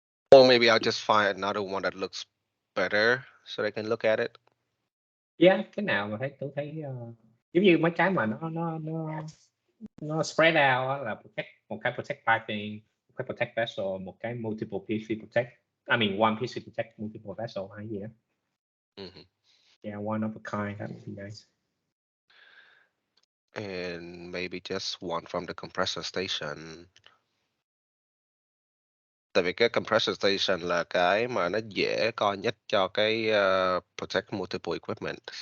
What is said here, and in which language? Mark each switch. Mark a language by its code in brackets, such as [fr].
[en] Or maybe I'll just find another one that looks better so they can look at it. [vi] Yeah, cái nào mà Tú thấy giống như mấy cái mà nó spread out á, là một cái protect piping, một cái protect vessel, một cái multiple PC protect. [en] I mean one PC protect multiple vessel hay gì đó. Yeah, one of a kind, that would be nice. And maybe just one from the compressor station. [vi] Tại vì cái compressor station là cái mà nó dễ coi nhất cho cái protect multiple equipment.